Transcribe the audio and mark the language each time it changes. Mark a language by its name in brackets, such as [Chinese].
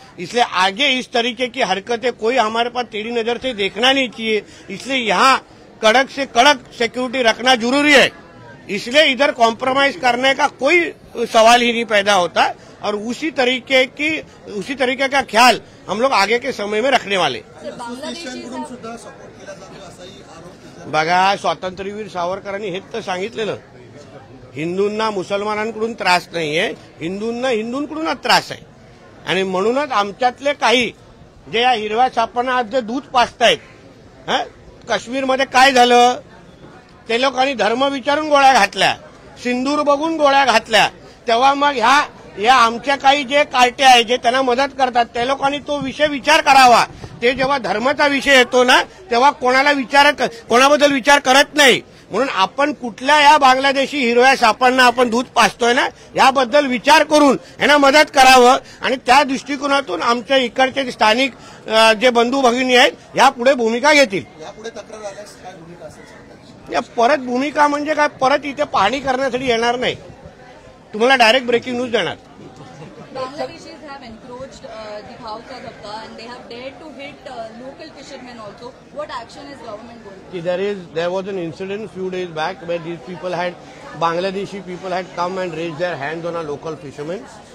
[Hindi] इसलिए आगे इस तरीके की हरकतें कोई हमारे पास टेढ़ी नजर से देखना नहीं चाहिए. इसलिए यहाँ कड़क से कड़क सिक्योरिटी रखना जरूरी है. इसलिए इधर कॉम्प्रोमाइज करने का कोई सवाल ही नहीं पैदा होता. और उसी तरीके का ख्याल हम लोग आगे के समय में रखने वाले. [Marathi] बघा, स्वातंत्र्यवीर सावरकरांनी हेच तर सांगितलेलं हिंदूंना मुसलमानांकडून त्रास नाहीये, हिंदूंना हिंदूंकडूनच त्रास आहे. आणि म्हणूनच आमच्यातले काही जे या हिरव्या सापांना आज जे दूध पाजतायत, काश्मीरमध्ये काय झालं, ते लोकांनी धर्म विचारून गोळ्या घातल्या, सिंदूर बघून गोळ्या घातल्या, तेव्हा मग या आमच्या काही जे कार्टे आहेत जे त्यांना मदत करतात त्या लोकांनी तो विषय विचार करावा. ते जेव्हा धर्माचा विषय येतो ना तेव्हा कोणाबद्दल विचार करत नाही. म्हणून आपण कुठल्या या बांगलादेशी हिरव्या सापांना आपण दूध पाजतोय ना याबद्दल विचार करून यांना मदत करावं. आणि त्या दृष्टिकोनातून आमच्या इकडचे स्थानिक जे बंधू भगिनी आहेत यापुढे भूमिका घेतील. यापुढे तक्रार आल्यास काय भूमिका असेल? या परत भूमिका म्हणजे काय, परत इथे पाहणी करण्यासाठी येणार नाही, तुम्हाला डायरेक्ट ब्रेकिंग न्यूज देणार. [English] Bangladeshis have encroached the Bhauka Dhabka and they have dared to hit local fishermen also. What action is government going to take? There was an incident few days back where these people Bangladeshi people had come and raised their hands on a local fisherman.